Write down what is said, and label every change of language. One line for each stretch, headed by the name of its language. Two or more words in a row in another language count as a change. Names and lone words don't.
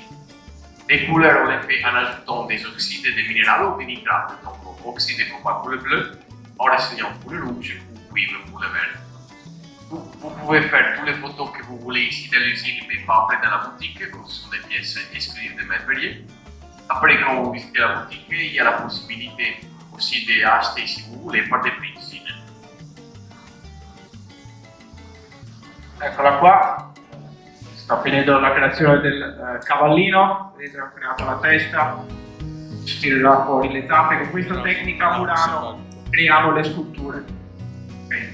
French: Les couleurs on les fait en ajoutant des oxydes de minéraux ou des nitrates, donc oxyde de cobalt pour le bleu, oresignant pour le rouge ou cuivre pour le vert. Vous pouvez faire toutes les photos que vous voulez ici dans l'usine, mais pas après dans la boutique, comme ce sont des pièces exclusives de merveilleux. Après, quand vous visitez la boutique, il y a la possibilité aussi d'acheter, si vous voulez, par des prix d'usine.
Italian: Eccola qua, sta finendo la creazione del cavallino, vedete ho creato la testa, ci tirerà fuori le tappe. Con questa tecnica a Murano creiamo le sculture.